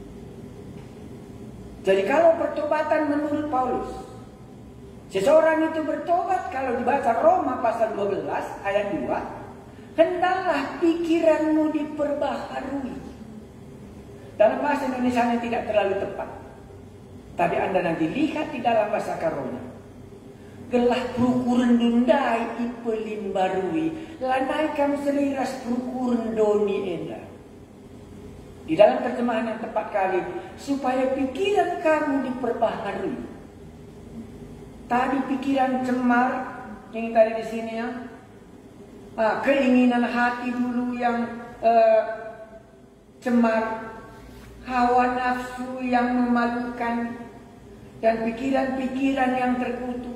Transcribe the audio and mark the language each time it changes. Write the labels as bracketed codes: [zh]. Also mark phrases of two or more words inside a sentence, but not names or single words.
[id] Jadi kalau pertobatan menurut Paulus, seseorang itu bertobat, kalau dibaca Roma pasal 12 ayat 2, hendaklah pikiranmu diperbaharui. Dalam bahasa Indonesia yang tidak terlalu tepat, tapi Anda nanti lihat di dalam bahasa Karonya. [btx] Gelah prukuren dundai ipelin barui, lanaikan seliras prukuren doni enda. [id] Di dalam terjemahan yang tepat kali, supaya pikiran kamu diperbaharui. Tadi pikiran cemar, yang tadi di sini ya, keinginan hati dulu yang cemar, hawa nafsu yang memalukan, dan pikiran-pikiran yang terkutuk.